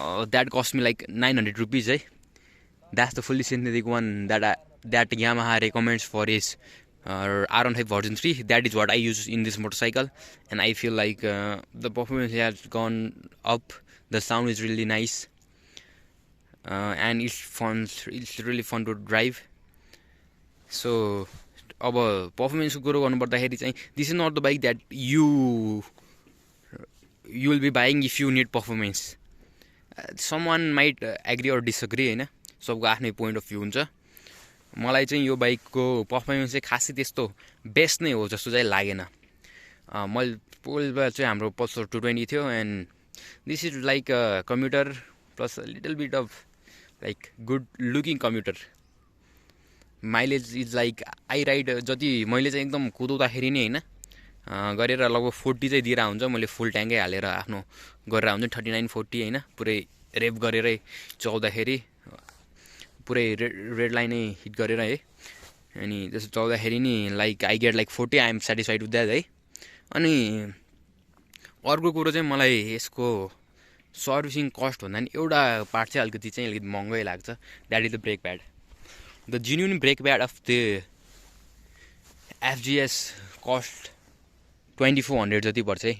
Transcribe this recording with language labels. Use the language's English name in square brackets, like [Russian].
[English] That cost me like 900 rupees. That's the fully synthetic one that Yamaha recommends for is R15 version 3. That is what I use in this motorcycle, and I feel like the performance has gone up. The sound is really nice. And it's fun. It's really fun to drive. [Nepali] So अब पर्फर्मेन्सको कुरो गर्नुपर्दाखेरि चाहिँ [English] This is not the bike that you will be buying if you need performance. Someone might agree or disagree [Nepali] होइन, सबको आफ्नै point of view हुन्छ. मलाई चाहिँ यो बाइकको पर्फर्मेन्स चाहिँ खासै त्यस्तो बेस्ट नै हो जस्तो चाहिँ लागेन. मैले पहिला चाहिँ हाम्रो पल्सर 220 थियो [English] And this is like a commuter plus little bit of like good looking commuter. Mileage is like I ride [Nepali] जति मैले चाहिँ एकदम कुदाउँदाखेरि नै होइन गरेर लगभग 40 चाहिँ दिएर हुन्छ. मैले फुल ट्याङ्कै हालेर आफ्नो गरेर हुन्छ 39-40 होइन, पुरै रेप गरेरै चलाउँदाखेरि पुरै रेड लाइनै हिट गरेर है. अनि त्यसो चलाउँदाखेरि नि [English] Like I get like 40. I am satisfied with that है. [Nepali] अनि अर्को कुरो चाहिँ मलाई यसको सर्भिसिङ कस्ट भन्दा नि एउटा पार्ट चाहिँ अलिकति महँगै लाग्छ. [English] That is the brake pad. The genuine brake pad of the FGS cost 2400 जति पर्छ है.